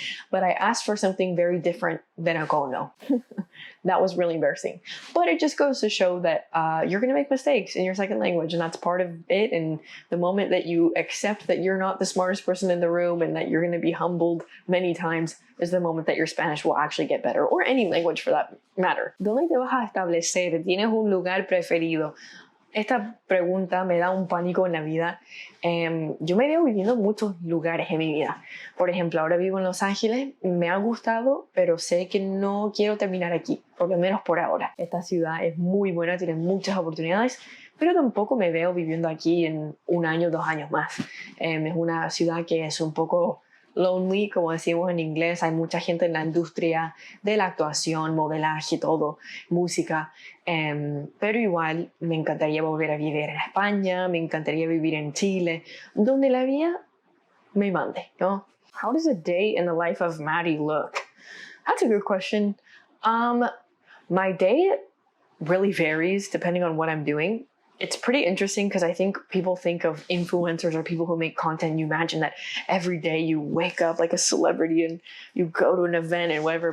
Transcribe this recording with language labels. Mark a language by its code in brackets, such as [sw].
[en] But I asked for something very different than a cono. That was really embarrassing. But it just goes to show that you're going to make mistakes in your second language, and that's part of it. And the moment that you accept that you're not the smartest person in the room and that you're going to be humbled many times is the moment that your Spanish will actually get better, or any language for that matter. [es] ¿Dónde te vas a establecer? ¿Tienes un lugar preferido? Esta pregunta me da un pánico en la vida. Yo me veo viviendo en muchos lugares en mi vida. Por ejemplo, ahora vivo en Los Ángeles. Me ha gustado, pero sé que no quiero terminar aquí, por lo menos por ahora. Esta ciudad es muy buena, tiene muchas oportunidades, pero tampoco me veo viviendo aquí en 1 año, 2 años más. Es una ciudad que es un poco lonely, como decimos en inglés. Hay mucha gente en la industria de la actuación, modelaje, todo, música. Pero igual me encantaría volver a vivir en España, me encantaría vivir en Chile, donde la vida me mande, ¿no? [en] How does a day in the life of Maddie look? That's a good question. My day really varies depending on what I'm doing. It's pretty interesting because I think people think of influencers or people who make content. You imagine that every day you wake up like a celebrity and you go to an event and whatever.